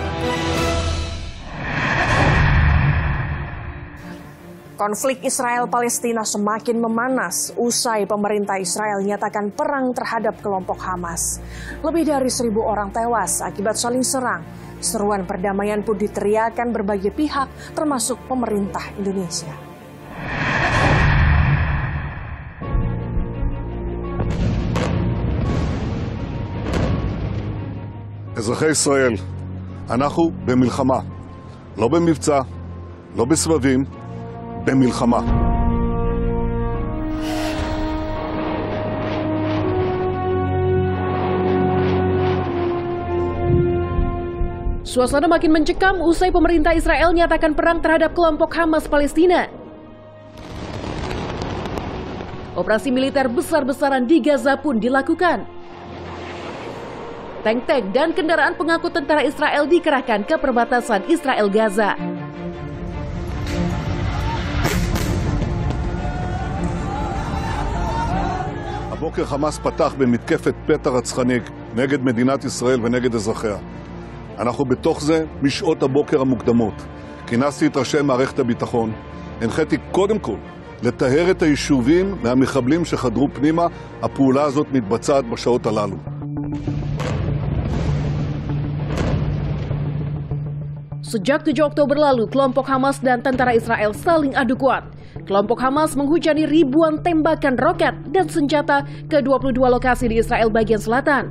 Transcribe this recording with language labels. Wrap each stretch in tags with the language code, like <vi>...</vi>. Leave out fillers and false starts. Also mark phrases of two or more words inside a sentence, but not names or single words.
<id>Konflik Israel-Palestina semakin memanas usai pemerintah Israel nyatakan perang terhadap kelompok Hamas. Lebih dari 1.000 orang tewas akibat saling serang. Seruan perdamaian pun diteriakan berbagai pihak, termasuk pemerintah Indonesia.</id> <he>אזרחי ישראל, אנחנו במלחמה, לא במבצע, לא בסבבים, במלחמה.</he> <id>Suasana makin mencekam usai pemerintah Israel nyatakan perang terhadap kelompok Hamas Palestina. Operasi militer besar-besaran di Gaza pun dilakukan. Tank-tank dan kendaraan pengangkut tentara Israel dikerahkan ke perbatasan Israel-Gaza.</id> <he>הבוקר חמאס פתח במתקפת פתע רצחנית נגד מדינת ישראל ונגד אזרחיה. אנחנו בתוך זה משעות הבוקר המוקדמות. כינסתי את ראשי מערכת הביטחון. הנחיתי קודם כל לטהר את היישובים מהמחבלים שחדרו פנימה. הפעולה הזאת מתבצעת בשעות הללו.</he> <id>Sejak 7 Oktober lalu, kelompok Hamas dan tentara Israel saling adu kuat. Kelompok Hamas menghujani ribuan tembakan roket dan senjata ke 22 lokasi di Israel bagian selatan.</id>